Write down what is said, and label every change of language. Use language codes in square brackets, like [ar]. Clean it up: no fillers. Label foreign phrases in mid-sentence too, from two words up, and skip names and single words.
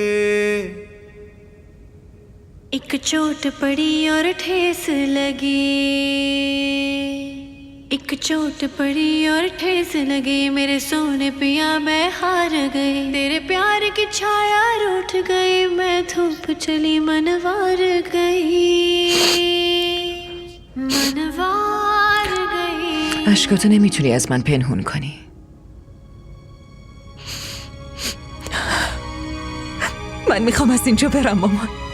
[hi] एक चोट पड़ी और ठेस लगी, एक चोट पड़ी और ठेस लगी, मेरे सोने पिया मैं हार गई, तेरे प्यार की छाया रूठ गई, मैं धूप चली मनवार गई, मनवार गई. [fa] اشکاتو نمیتونی از من پنهون کنی. من میخوام از اینجا برم مامان.